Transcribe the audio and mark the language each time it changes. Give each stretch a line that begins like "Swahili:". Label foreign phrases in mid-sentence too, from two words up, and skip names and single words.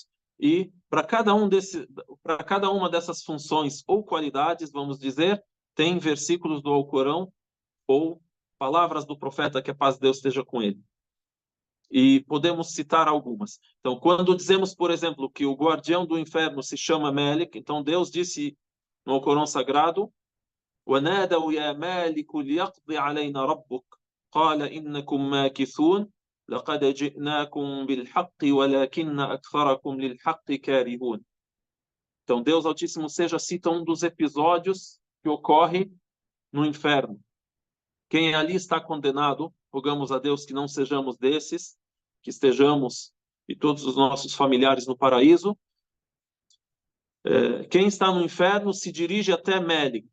Portuguese: E para cada uma dessas funções ou qualidades, vamos dizer, tem versículos do Alcorão ou palavras do profeta, que a paz de Deus esteja com ele. E podemos citar algumas. Então, quando dizemos, por exemplo, que o guardião do inferno se chama Malik, então Deus disse no Alcorão Sagrado:
Arabic: وَنَادَوْا يَا مَالِكُ لِيَقْضِ عَلَيْنَا رَبُّكَ قَالَ إِنَّكُمْ مَاكِثُونَ لَقَدْ جِئْنَاكُمْ بِالْحَقِّ وَلَكِنَّ أَكْثَرَكُمْ لِلْحَقِّ كَارِهُونَ.
Portuguese: Então, Deus Altíssimo Seja cita um dos episódios que ocorre no inferno. Quem ali está condenado, rogamos a Deus que não sejamos desses, que estejamos e todos os nossos familiares no paraíso. Quem está no inferno se dirige até Melik.